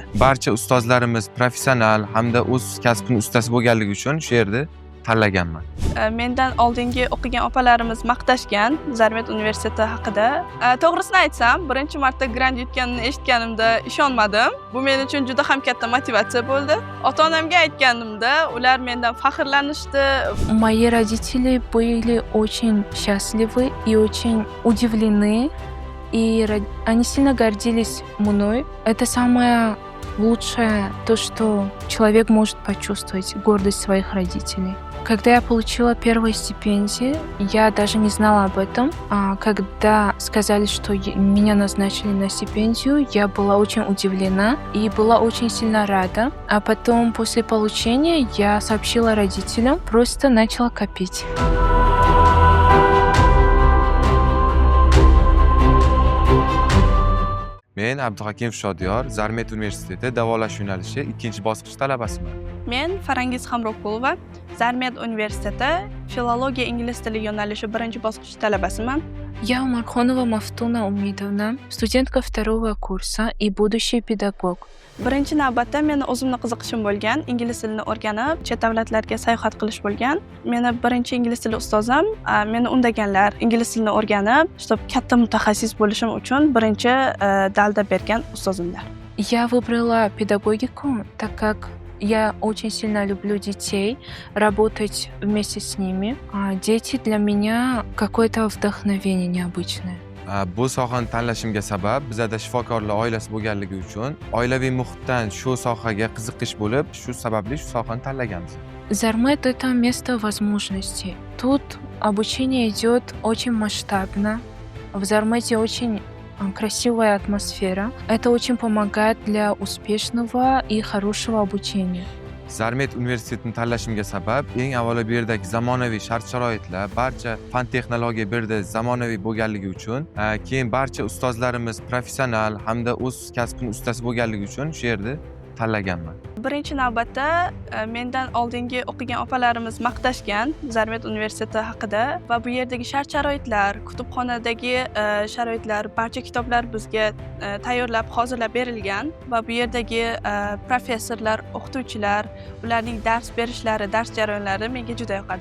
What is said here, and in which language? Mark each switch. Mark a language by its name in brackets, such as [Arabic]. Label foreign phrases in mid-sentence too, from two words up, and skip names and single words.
[Uzbek] Barcha ustozlarimiz professional hamda o'z kasbining ustasi bo'lganligi uchun shu yerda tanlaganman. Mendan oldingi o'qigan opalarimiz maqtashgan Zarmet universiteti haqida. To'g'risini aytsam, birinchi marta grant yutganini eshitganimda ishonmadim. Bu men uchun juda ham katta motivatsiya bo'ldi. Ota-onamga aytganimda, ular mendan faxrlanishdi. [Russian] Мои родители были очень счастливы и очень удивлены, и они сильно гордились мной. Это самое лучшее, то, что человек может почувствовать, гордость своих родителей. Когда я получила первую стипендию, я даже не знала об этом. А когда сказали, что меня назначили на стипендию, я была очень удивлена и была очень сильно рада. А потом, после получения, я сообщила родителям, просто начала копить. [Uzbek] Men Abduhakim Shodiyor, Zarmet universiteti davolash yo'nalishi 2-bosqich talabasiman. Men Farangiz Hamroqulova, Zarmet universiteti filologiya ingliz tili yo'nalishi 1-bosqich talabasiman. [Russian] Я Умархонова Мафтуна Умидовна, студентка 2-го курса и будущий педагог. [Uzbek] Birinchi navbatda meni o'zimni qiziqishim bo'lgan, ingliz tilini o'rganib, chet davlatlarga sayohat qilish bo'lgan. Meni birinchi ingliz tili ustozim meni undaganlar, ingliz tilini o'rganib, чтобы katta mutaxassis bo'lishim uchun birinchi dalda bergan ustozimlar. [Russian] Я выбрала педагогику, так как я очень сильно люблю детей, работать вместе с ними. А дети для меня какое-то вдохновение необычное. [Uzbek] Bu sohani tanlashimga sabab bizada shifokorlar oilasi bo'lganligi uchun oilaviy muhitdan shu sohaga qiziqish bo'lib, shu sababli shu sohani tanlaganmiz. [Russian] Зармет — это место возможностей. Тут обучение идет очень масштабно. В Зармете очень красивая атмосфера. Это очень помогает для успешного и хорошего обучения. [Uzbek] Zarmet universitetini tanlashimga sabab eng avvalo bu yerdagi zamonaviy shart-sharoitlar, barcha fan texnologiya bu yerda zamonaviy bo'lganligi uchun, keyin barcha ustozlarimiz professional hamda o'z kasbining ustasi bo'lganligi uchun shu yerda tanlaganman. Birinchi navbatda mendan oldingi o'qigan opalarimiz maqtashgan Zarmet universiteti haqida va bu yerdagi shart-sharoitlar, kutubxonadagi sharoitlar, barcha kitoblar bizga tayyorlab, hozirlab berilgan va bu yerdagi professorlar, o'qituvchilar, ularning dars berishlari, dars jarayonlari menga juda yoqadi.